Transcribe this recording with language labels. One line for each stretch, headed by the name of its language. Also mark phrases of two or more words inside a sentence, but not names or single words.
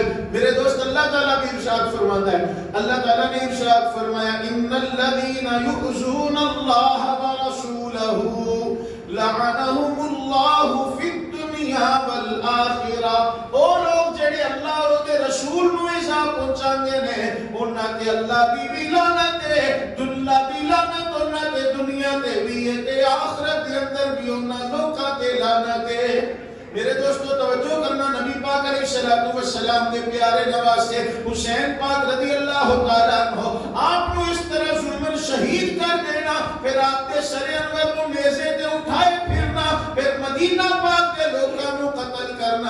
Urdu: میرے دوست اللہ تعالیٰ بھی ارشاد فرماتا ہے اللہ تعالیٰ نے ارشاد فرمایا
Arabic: ان الذین یؤذون اللہ ورسولہ لعنہم اللہ فی الدنیا والآخرہ.
Punjabi: او لوگ جڑے اللہ اور دے رسول نو ایزا پہنچاندے نے انہاں تے اللہ دی بھی لعنت ہے اللہ دی لعنت انہاں تے دنیا تے بھی ہے تے آخرت دے اندر بھی انہاں لوکاں تے لعنت ہے.
Urdu: میرے دوستو توجہ کرنا نبی پاک
Arabic: علیہ السلام
Urdu: کے پیارے نواسے حسین پاک
Arabic: رضی اللہ تعالیٰ عنہ
Urdu: آپ کو اس طرح ظلمن شہید کر دینا پھر آپ کے سر انور کو نیزے تے اٹھائے پھرنا پھر مدینہ پاک کے لوگوں کو قتل کرنا.